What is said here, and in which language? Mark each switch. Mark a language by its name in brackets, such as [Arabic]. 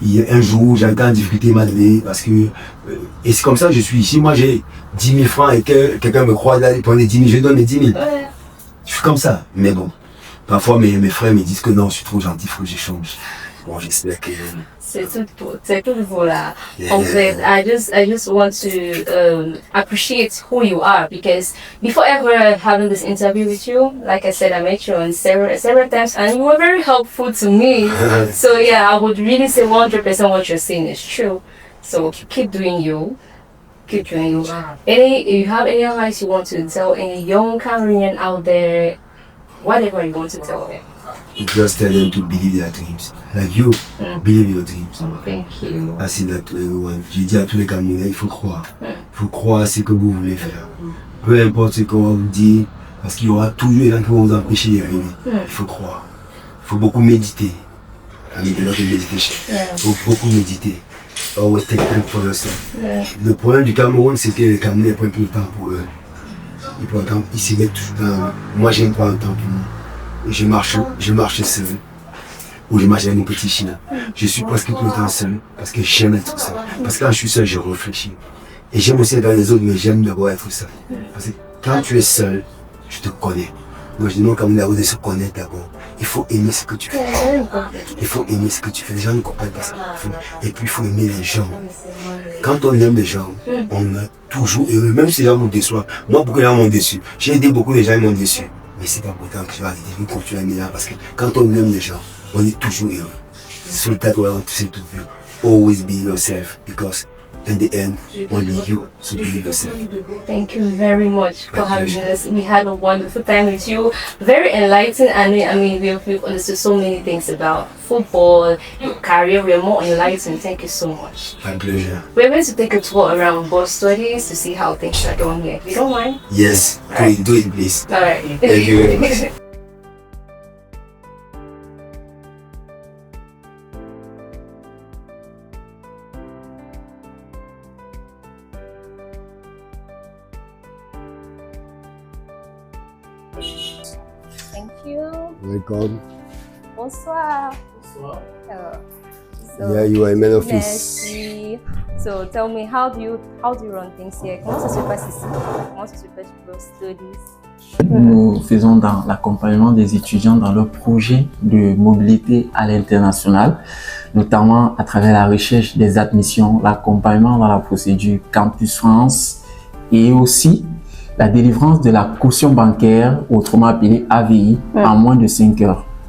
[French] Un jour, j'avais en difficulté, il m'a donné parce que... et c'est comme ça que je suis ici. Moi, j'ai 10 000 francs et que quelqu'un me croit là, il prend les 10 000, je lui donne les 10 000. Je suis comme ça. Mais bon, parfois mes frères me disent que non, je suis trop gentil, il faut que je change. Bon, j'espère que... C'est tout là. En fait, [English] I just want to appreciate who you are because before ever having this interview with you, like I said, I met you on several times and you were very helpful to me. So yeah, I would really say 100% what you're saying is true. So keep doing you. Keep doing you. You have any advice you want to tell any young Cameroonian out there, whatever you want to tell them? Just tell them to believe their dreams. Like you, believe your dreams. Thank you. I say that to everyone. [French] Je dis à tous les Camerounais, il faut croire. Il faut croire à ce que vous voulez faire. Peu importe ce qu'on vous dit, parce qu'il y aura toujours des gens qui vont vous empêcher d'y arriver. Il faut croire. Il faut beaucoup méditer. Avec notre méditation. Il faut beaucoup méditer. Always take time for yourself. Le problème du Cameroun, c'est que les Camerounais prennent plus de temps pour eux. Ils se mettent toujours dans... Moi, j'aime pas le temps pour moi. Je marche seul, ou je marche avec mon petit chien. Je suis presque tout le temps seul, parce que j'aime être seul. Parce que quand je suis seul, je réfléchis. Et j'aime aussi être dans les autres, mais j'aime d'abord être seul. Parce que quand tu es seul, tu te connais. Moi je dis non, comme on a se connaître d'abord. Il faut aimer ce que tu fais. Il faut aimer ce que tu fais. Les gens ne comprennent pas ça. Et puis il faut aimer les gens. Quand on aime les gens, on est toujours heureux. Même si les gens m'ont déçu. Moi, beaucoup de gens m'ont déçu. J'ai aidé beaucoup de gens, ils m'ont déçu. Mais c'est pas pourtant que je vais arrêter de continuer à aimer là parce que quand on aime les gens, on est toujours heureux. [English] So that's what I want to say to you. Always be yourself, because in the end, only you. So be yourself. Thank you very much for having us. We had a wonderful time with you. Very enlightening, and we've understood so many things about football, your career. We're more enlightened. Thank you so much. My pleasure. We're going to take a tour around Boss Studies to see how things are going here. You don't mind? Yes, Right. do it, please. All right. Thank you very much. Thank you. Welcome. [French] Bonsoir. So, [English] Yeah, you are a man of peace. [French] merci. [English] So tell me, how do you run things here? [French] Comment ça se passe ici? Comment ça se passe pour Boss Studies? Nous faisons dans l'accompagnement des étudiants dans leur projet de mobilité à l'international, notamment à travers la recherche des admissions, l'accompagnement dans la procédure Campus France et aussi la délivrance de la caution bancaire, autrement appelée AVI, en moins de 5 heures.